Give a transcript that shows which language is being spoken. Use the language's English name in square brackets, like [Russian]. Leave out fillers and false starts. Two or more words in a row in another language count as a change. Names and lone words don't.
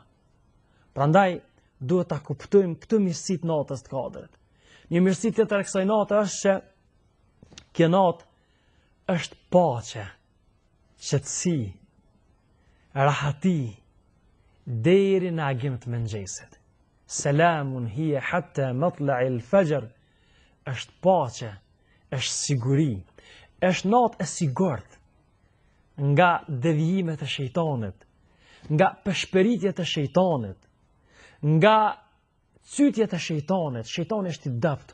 [Albanian] Prandaj duhet ta kuptojmë këtë mirësi të natës të Kadrit. Një mirësi tjetër e kësaj nate është që kjo natë është paqe, qetësi, rahati deri në agim të mëngjesit. [Arabic] Selamun hiya hatta matla'il fajr, [Albanian] është paqe, është siguri, është natë e sigurt nga devijimet e shejtanit, nga peshperitjet e shejtanit, nga cytjet e shejtanit. Shejtani është i dopt.